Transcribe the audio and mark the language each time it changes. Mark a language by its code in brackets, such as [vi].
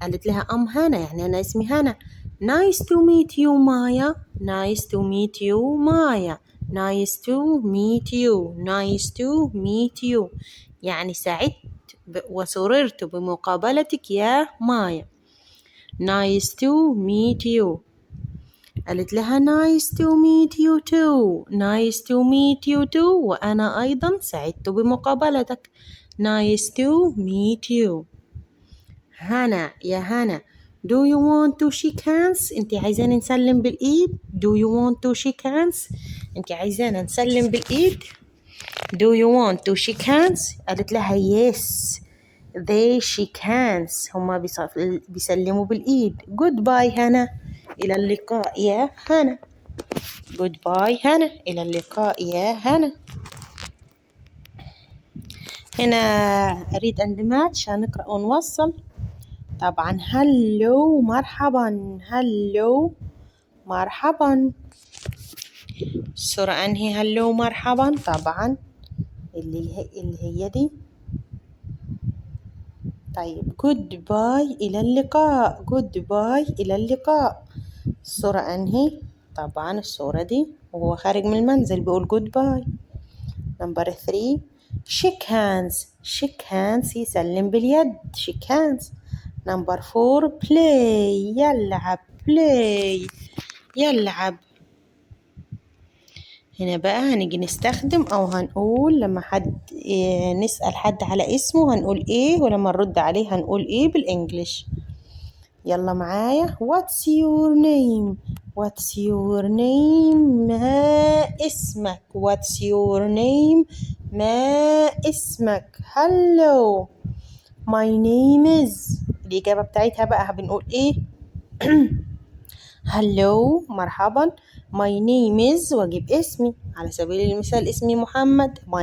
[ar] قالت لها [en] I'm Hannah [ar] يعني أنا اسمي هانا. [en] nice to meet you Maya. nice to meet you Maya. nice to meet you. nice to meet you [ar] يعني سعدت وسررت بمقابلتك يا مايا. [en] nice to meet you. [ar] قالت لها [en] nice to meet you too. nice to meet you too [ar] وأنا أيضا سعدت بمقابلتك. [en] nice to meet you. [ar] هنا يا هنا. [en] do you want to shake hands. [ar] انت عايزانا نسلم بالإيد. [en] do you want to shake hands. [ar] انت عايزانا نسلم بالإيد. [en] do you want to shake hands. [ar] قالت لها [en] yes they shake hands. [ar] هما بيسلموا بالإيد. goodbye هنا. إلى اللقاء يا هنا. goodbye هنا، إلى اللقاء يا هنا. هنا أريد أندمج، هنقرأ ونوصل. طبعا hello مرحبا، hello مرحبا. الصورة أنهي hello مرحبا؟ طبعا اللي هي دي. طيب goodbye إلى اللقاء، goodbye إلى اللقاء. الصورة أنهي؟ طبعا الصورة دي وهو خارج من المنزل بيقول goodbye. [en] number 3 shake hands، shake hands [ar] يسلم باليد، [en] shake hands. [ar] نمبر 4 play يلعب، play يلعب. هنا بقى هنيجي نستخدم أو هنقول لما نسأل حد على اسمه هنقول إيه، ولما نرد عليه هنقول إيه بالإنجليش. يلا معايا. [en] What's your name؟ What's your name؟ [ar] ما اسمك؟ [en] What's your name؟ ما اسمك؟ Hello my name is. [ar] الإجابة بتاعتها بقى بنقول إيه؟ Hello مرحبا. [en] My name is [ar] وأجيب اسمي، على سبيل المثال اسمي محمد.